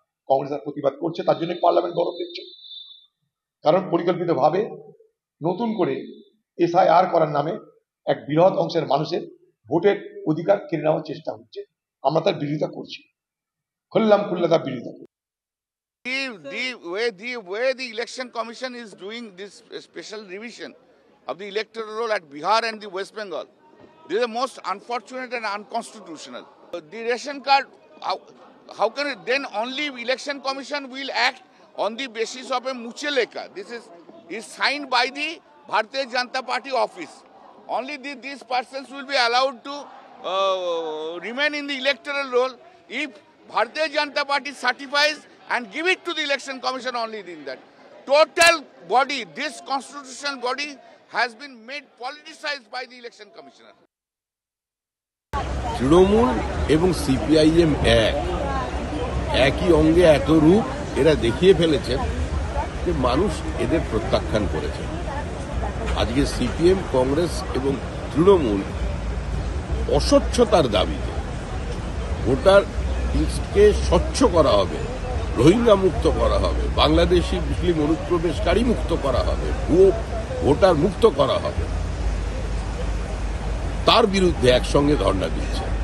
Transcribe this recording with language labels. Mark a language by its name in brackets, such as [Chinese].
[Bangla] কংগ্রেস আর প্রতিবাদ করছে, তার জন্য পার্লামেন্ট গরম দিচ্ছে। কারণ পরিকল্পিতভাবে নতুন করে এসআইআর করার নামে এক বৃহৎ অংশের মানুষের ভোটের অধিকার কেড়ে নেওয়ার চেষ্টা হচ্ছে। আমরা তার বিরোধিতা করছি, খুল্লা তার বিরোধিতা করছি। [English] The way the election commission is doing this special revision of the electoral roll at Bihar and the West Bengal, this is the most unfortunate and unconstitutional. The ration card, how can it then only election commission will act on the basis of a mucheleka? This is signed by the Bharatiya Janata Party office. Only these persons will be allowed to remain in the electoral roll if Bharatiya Janata Party certifies and give it to the election commission only in that. Total body, this constitutional body has been made politicized by the election commissioner. [Bangla] Trinamool এবং CPIM একই অঙ্গে এক রূপ, এরা দেখিয়ে ফেলেছেন যে মানুষ এদের প্রত্যাখ্যান করেছে। আজকে সিপিএম, কংগ্রেস এবং তৃণমূল অস্বচ্ছতার দাবিতে ভোটার লিস্টকে স্বচ্ছ করা হবে, রোহিঙ্গা মুক্ত করা হবে, বাংলাদেশি মুসলিম অনুপ্রবেশকারী মুক্ত করা হবে, ভুয়ো ভোটার মুক্ত করা হবে, তার বিরুদ্ধে একসঙ্গে ধর্ণা দিচ্ছে।